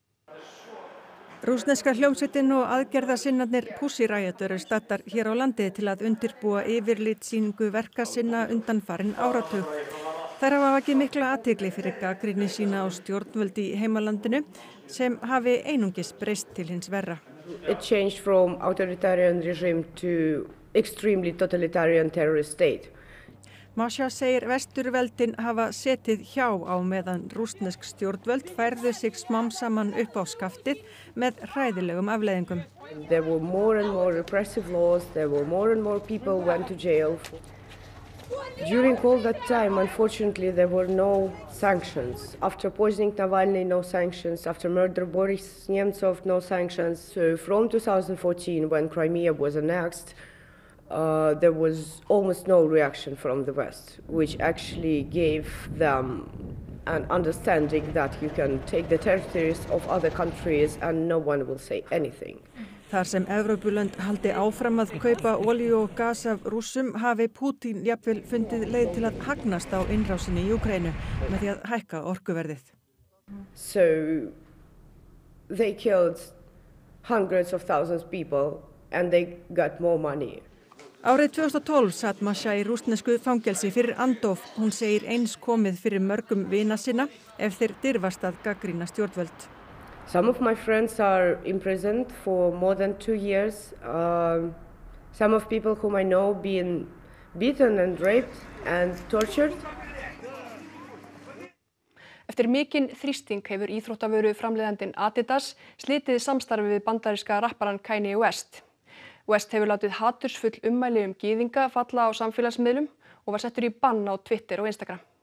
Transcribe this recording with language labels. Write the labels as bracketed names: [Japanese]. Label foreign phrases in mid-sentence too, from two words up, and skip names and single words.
[Icelandic] Rússneska hljómsveitin og aðgerðasinnarnir Pussy Riot eru staddar hér á landi til að undirbúa yfirlitssýningu verka sinna undanfarinn áratug. Þær hafa vakið mikla athygli fyrir gagnrýni sína á stjórnvöld í heimalandinu sem hafi einungis breyst til hins verra. [English] It changed from authoritarian regime to extremely totalitarian terrorist state. [Icelandic] Masha segir vesturveldin hafa setið hjá á meðan rússnesk stjórnvöld færðu sig smám saman upp á skaftið með hræðilegum afleiðingum. [English] There were more and more repressive laws, there were more and more people went to jail. During all that time, unfortunately, there were no sanctions. After poisoning Navalny, no sanctions. After murder Boris Nemtsov, no sanctions. So from 2014, when Crimea was annexed, there was almost no reaction from the West, which actually gave them an understanding that you can take the territories of other countries and no one will say anything. [Icelandic] Þar sem Evrópulönd haldi áfram að kaupa olíu og gas af Rússum hafi Pútín jafnvel fundið leið til að hagnast á innrásinni í Úkraínu með því að hækka orkuverðið. [English] So they killed hundreds of thousands of people and they got more money. [Icelandic] Árið 2012 satt Masha í rússnesku fangelsi fyrir andóf. Hún segir eins komið fyrir mörgum vina sinna ef þeir dirfast að gagnrýna stjórnvöld. [English] Some of my friends are imprisoned for more than 2 years. Some of people whom I know being beaten and raped and tortured. [Icelandic] Eftir mikinn þrýsting hefur íþróttavöru framleiðandinn Adidas slitið samstarfi við bandaríska rapparann Kanye West. West hefur látið hatursfull ummæli gyðinga falla á samfélagsmiðlum og var settur í bann á Twitter og Instagram.